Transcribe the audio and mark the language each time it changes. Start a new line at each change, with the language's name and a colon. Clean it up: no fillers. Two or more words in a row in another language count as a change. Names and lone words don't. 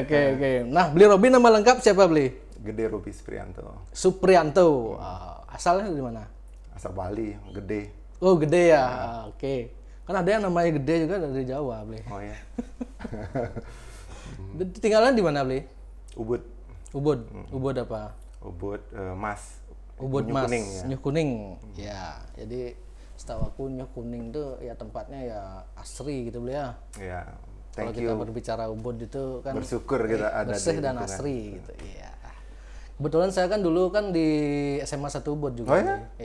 Indonesian: Nah, Bli Robi nama lengkap siapa, Bli? Gede Robi Suprianto. Suprianto. Asalnya dari mana? Asal Bali, Gede. Oh, Gede ya. Oke. Kan ada yang namanya Gede juga dari Jawa, Bli. Oh ya. Tinggalan di mana, Bli? Ubud apa? Ubud Mas. Ubud Nyuh Mas. Kuning, ya. Nyuh Kuning. Ya, jadi setahu aku Nyuh Kuning tuh ya tempatnya ya asri gitu Bli ya. Iya. Kalau kita berbicara Ubud itu kan bersyukur kita ada bersih dan asri gitu. Iya. Kebetulan saya kan dulu kan di SMA 1 Ubud juga. Oh ya? Ya,